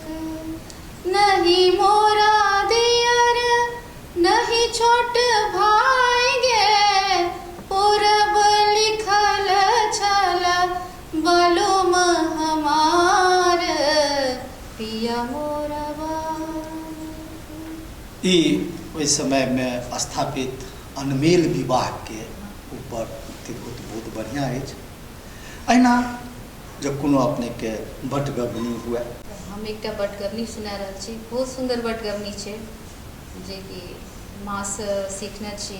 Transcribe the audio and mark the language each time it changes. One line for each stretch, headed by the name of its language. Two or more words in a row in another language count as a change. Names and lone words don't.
Maithili: नहीं मोरा दियर नहीं छोट भाई गे, पूरब लिखल छल बलुम हमार पिया मोरा बालक। ई ओहि समय में स्थापित अनमेल विवाह के ऊपर बहुत बढ़िया अछि। अहिना जब कोनो अपने के बटगबनी हुए, हम एकटा बटगबनी सुना रहल छी, बहुत सुंदर बटगबनी छै जे कि माँ से सीखने छी।